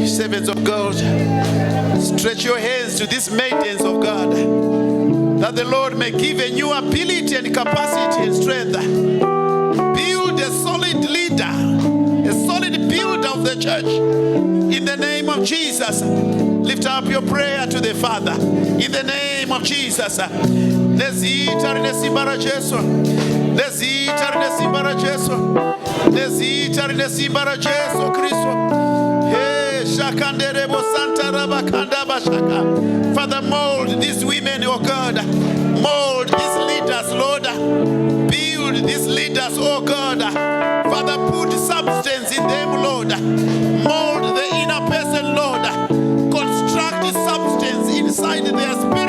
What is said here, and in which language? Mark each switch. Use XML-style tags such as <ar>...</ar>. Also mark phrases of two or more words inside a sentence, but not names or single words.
<en>Servants of God, stretch your hands to these maidens of God, that the Lord may give a new ability and capacity and strength. Build a solid leader, a solid builder of the church. In the name of Jesus, lift up your prayer to the Father. In the name of Jesus.</en> <sn>Nezita rinesimbara Jesu. Nezita rinesimbara Jesu. Nezita rinesimbara Jesu Kristo. Hey, shakanderebo santa rabakanda bashaka.</sn> <en>Father, mold these women, oh God. Mold these leaders, Lord. Build these leaders, oh God. Father, put substance in them, Lord. Mold the inner person, Lord. Construct substance inside their spirit.</en>